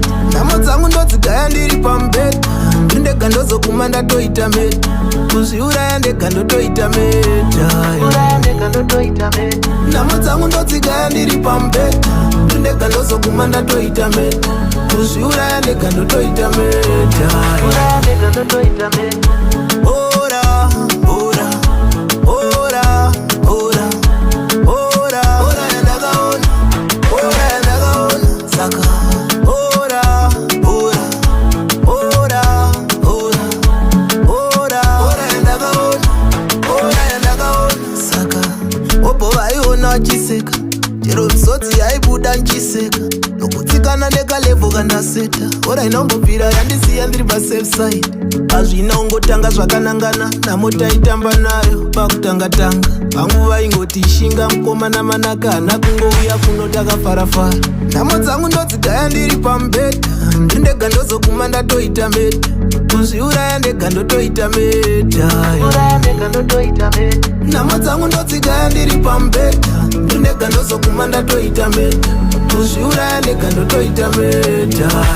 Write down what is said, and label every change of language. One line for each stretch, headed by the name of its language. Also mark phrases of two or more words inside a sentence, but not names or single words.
Shona: Nhamo dzangu ndodzigaya ndiri pamubhedha. Ndega ndozoguma ndatoita meta. Kuzviuraya ndega ndotoita meta. Nhamo dzangu ndodzigaya ndiri pamubhedha. Ndega ndozoguma ndatoita meta. Kuzviuraya ndega ndotoita meta. Ora, ora, ora, ora, ora, ora yandakaona, ora yandakaona, saka ora, ora, ora, ora, ora, ora yandakaona, ora yandakaona, saka obho vaiona vachiseka, chero misodzi yaibuda nchiseka, nokutsikana nekalevho kandaseta. Ora inongobvira yandisiya ndiri
English: pasafe side.
Shona: Azvina ungotanga zvakanangana, namo taitamba nayo pakutanga-tanga. Vangu vaingoti ishinga mukomana manaka hana kungouya kuno takafarafara. Nhamo dzangu ndodzigaya ndiri pamubhedha. Ndega ndozoguma ndatoita meta. Kuzviuraya ndega ndotoita meta. Nhamo dzangu ndodzigaya ndiri pamubhedha. Ndega ndozoguma ndatoita meta. Kuzviuraya ndega ndotoita meta.